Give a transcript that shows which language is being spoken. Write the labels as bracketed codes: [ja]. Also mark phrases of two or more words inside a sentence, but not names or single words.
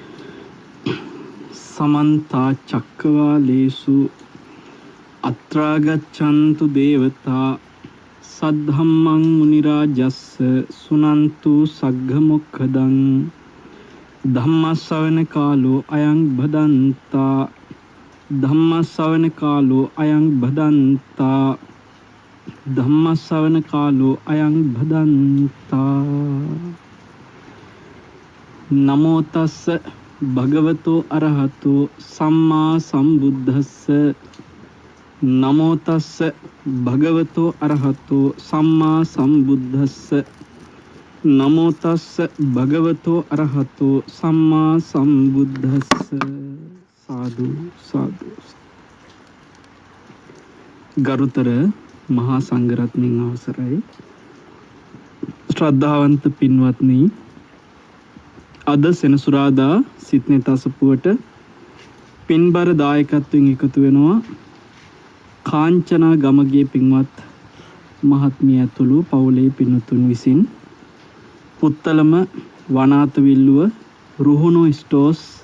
[pi] සමන්ත චක්කවාලේසු අත්‍රාගච්ඡන්තු දේවතා සද්ධම්මං මුනි රාජස්ස සුනන්තු සග්ග මොක්ඛදං ධම්මස්සවන කාලෝ අයං භදන්තා ධම්මස්සවන කාලෝ අයං භදන්තා ධම්මස්සවන කාලෝ අයං භදන්තා. නමෝ තස්ස භගවතෝ අරහතෝ සම්මා සම්බුද්දස්ස නමෝ තස්ස භගවතෝ අරහතෝ සම්මා සම්බුද්දස්ස නමෝ තස්ස භගවතෝ අරහතෝ සම්මා සම්බුද්දස්ස. [si] සාදු සාදු. ගරුතර මහා සංඝරත්නයන් අවසරයි. ශ්‍රද්ධාවන්ත පින්වත්නි, අද සෙනසුරාදා සිට්නේ තසපුවට පින්බර දායකත්වයෙන් එකතු වෙනවා කාංචනා ගමගේ පින්වත් මහත්මිය ඇතුළු පවුලේ පින්වතුන් විසින් පුත්තලම වනාත විල්ලුව රුහුණු ස්ටෝස්